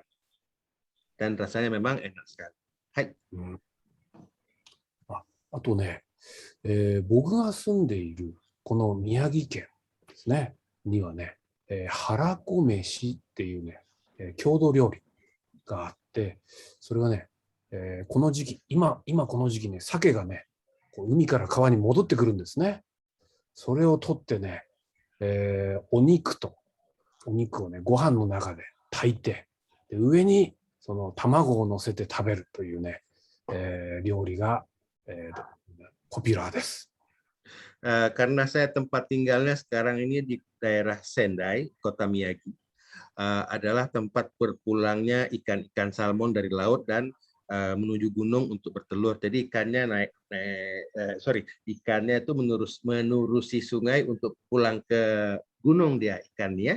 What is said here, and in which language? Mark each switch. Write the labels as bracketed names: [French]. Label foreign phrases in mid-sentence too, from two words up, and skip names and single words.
[Indonesian] Dan rasanya memang enak sekali. Hai. [Japanese] あとね、僕が住んでいるこの宮城県ですね、にはね、はらこ飯っていうね、郷土料理があって、それはね、この時期、今この時期ね、鮭がね、こう海から川に戻ってくるんですね。それを取ってね、お肉をね、ご飯の中で炊いて、で上にその卵を乗せて食べるというね、料理が、ポピュラーです。 [Indonesian] Karena saya tempat tinggalnya sekarang ini di daerah Sendai, kota Miyagi, adalah tempat berpulangnya ikan-ikan salmon dari laut dan menuju gunung untuk bertelur. Jadi ikannya ikannya itu menurusi sungai untuk pulang ke gunung dia ikannya.